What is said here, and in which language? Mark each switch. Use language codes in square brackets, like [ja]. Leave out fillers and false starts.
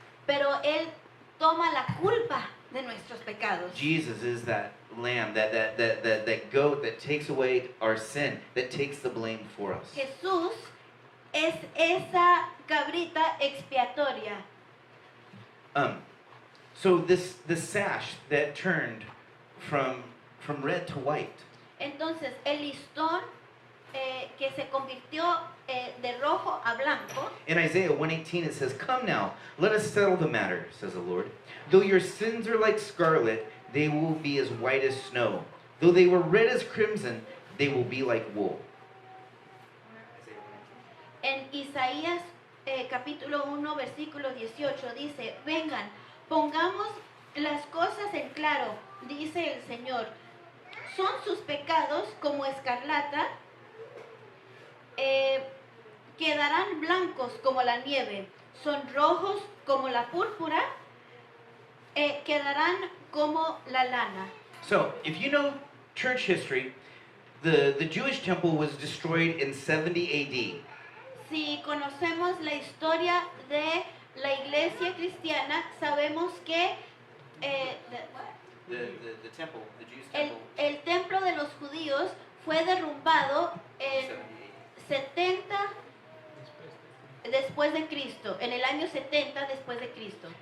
[es] pero Él toma la culpa de nuestros pecados. [en] Jesus is that lamb, that goat that takes away our sin, that takes the blame for us. [es] Jesús es esa cabrita expiatoria. [en] So this sash that turned from red to white, [es] Entonces, el listón que se convirtió de rojo a blanco, [en] in Isaiah 1:18 it says, "Come now, let us settle the matter," says the Lord. "Though your sins are like scarlet, they will be as white as snow. Though they were red as crimson, they will be like wool." [es] en Isaías capítulo 1, versículo 18 dice, vengan, pongamos las cosas en claro, dice el Señor. Son sus pecados como escarlata, quedarán blancos como la nieve, son rojos como la púrpura, quedarán como la lana. [en] So, if you know church history, the Jewish temple was destroyed in 70 AD. [es] Si conocemos la historia de la iglesia cristiana, sabemos que [en] The temple, the Jews' [es] el, [en] temple, [es] el templo de los judíos fue derrumbado en 70 después de Cristo, en el año 70 después de Cristo.